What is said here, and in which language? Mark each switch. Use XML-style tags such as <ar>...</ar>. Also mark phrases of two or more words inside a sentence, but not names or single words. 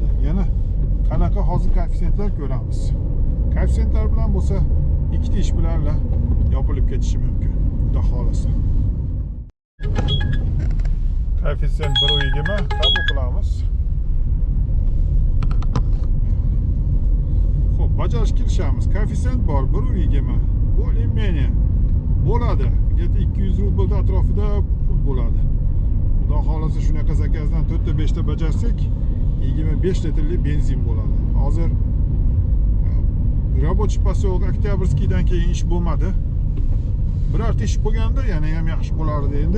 <uz>Yana qanaqa hozir koeffitsiyentlar ko'ramiz. Koeffitsiyentlar bilan bo'lsa, ikkita ish bilan yopilib ketishi mumkin. Xudo xolasa. Koeffitsiyent 1.20 qabul qilamiz. Xo'p, bajarish kirishamiz. Koeffitsiyent bor 1.20. Более-менее bo'ladi. Где-то 200 rublda atrofida pul bo'ladi. Xudo xohlasa shunaqa zakazdan 4 ta 5 ta bajarsak 25 litrli benzin bo'ladi. Hozir Рабочий поселок Oktyabrskiydan keyin ish bo'lmadi. Birorta ish bo'lganda yana ham yaxshi bo'lardi endi.</uz>